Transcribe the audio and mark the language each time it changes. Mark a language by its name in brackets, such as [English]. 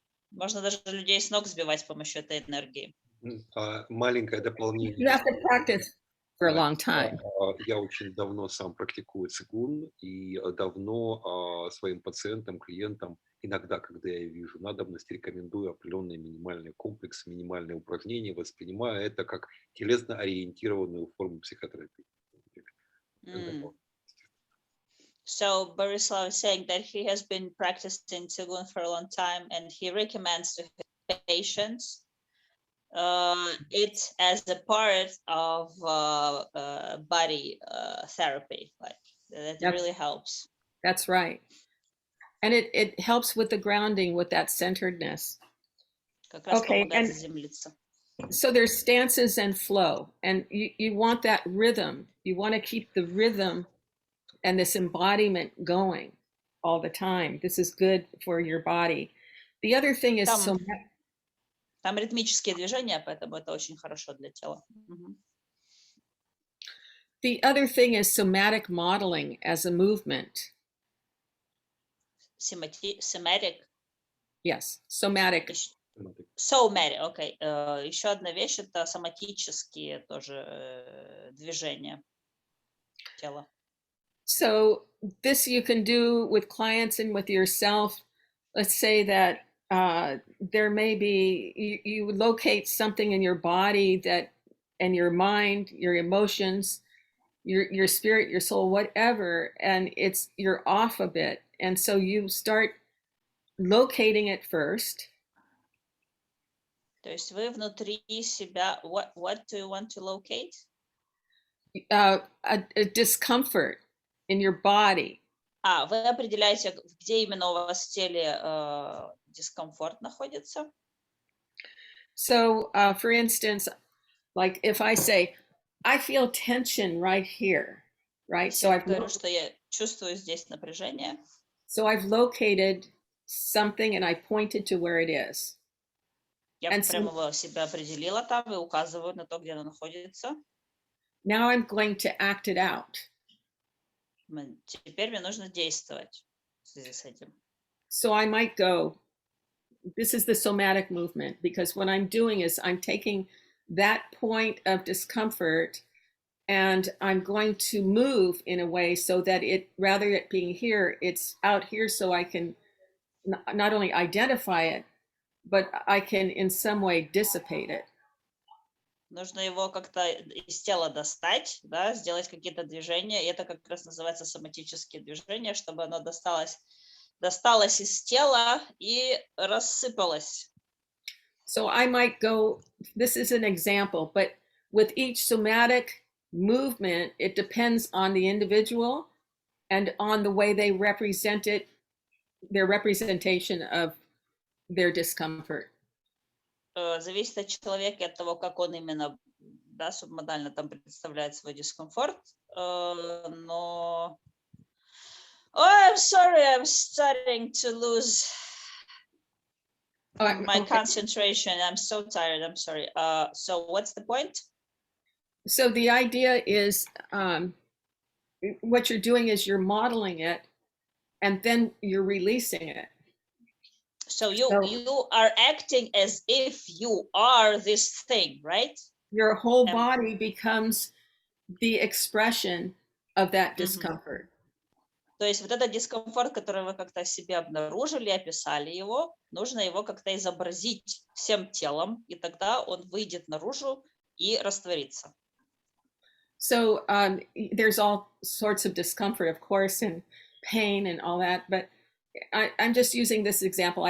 [Russian] Можно даже людей с ног сбивать с помощью этой энергии. Маленькое дополнение. [English] You have to practice for a long time. [Russian] Я очень давно сам практикую цигун, и давно своим пациентам, клиентам, иногда, когда я вижу надобность, рекомендую определенный минимальный комплекс, минимальные упражнения, воспринимая это как телесно-ориентированную форму психотерапии. [English] So Borislav is saying that he has been practicing Qigong for a long time, and he recommends to his patients it as a part of body therapy. Like that really helps. That's right. And it helps with the grounding, with that centeredness. Okay, and so there's stances and flow, and you want that rhythm. You want to keep the rhythm and this embodiment going all the time. This is good for your body. The other thing is [Russian] там ритмические движения, поэтому это очень хорошо для тела. [English] The other thing is somatic modeling as a movement. Somatic? Yes, somatic. [Russian] Somatic, окей. Еще одна вещь — это соматические тоже движения тела. [English] So this you can do with clients and with yourself. Let's say that there may be, you locate something in your body that, and your mind, your emotions, your spirit, your soul, whatever, and you're off a bit. And so you start locating it first. [Russian] То есть вы внутри себя, [English] what do you want to locate? a discomfort in your body. [Russian] Вы определяете, где именно у вас в теле дискомфорт находится. [English] So, for instance, like if I say, I feel tension right here, right? [Russian] Если я говорю, что я чувствую здесь напряжение. [English] So I've located something and I pointed to where it is. [Russian] Я прямо его себя определила там и указываю на то, где оно находится. [English] Now I'm going to act it out. [Russian] Теперь мне нужно действовать в связи с этим. [English] So I might go, this is the somatic movement, because what I'm doing is I'm taking that point of discomfort and I'm going to move in a way so that it, rather it being here, it's out here so I can not only identify it, but I can in some way dissipate it. [Russian] Нужно его как-то из тела достать, да, сделать какие-то движения. И это как раз называется соматические движения, чтобы оно досталось из тела и рассыпалось. [English] So I might go, this is an example, but with each somatic movement, it depends on the individual and on the way they represent it, their representation of their discomfort. [Russian] Зависит от человека и от того, как он именно, да, субмодально там представляет свой дискомфорт. Но... [English] Oh, I'm sorry, I'm starting to lose my concentration. I'm so tired, I'm sorry. So what's the point? So the idea is, what you're doing is you're modeling it and then you're releasing it. So you are acting as if you are this thing, right? Your whole body becomes the expression of that discomfort. [Russian] То есть вот этот дискомфорт, который вы как-то себе обнаружили, описали его, нужно его как-то изобразить всем телом, и тогда он выйдет наружу и растворится. [English] So there's all sorts of discomfort, of course, and pain and all that, but I'm just using this example.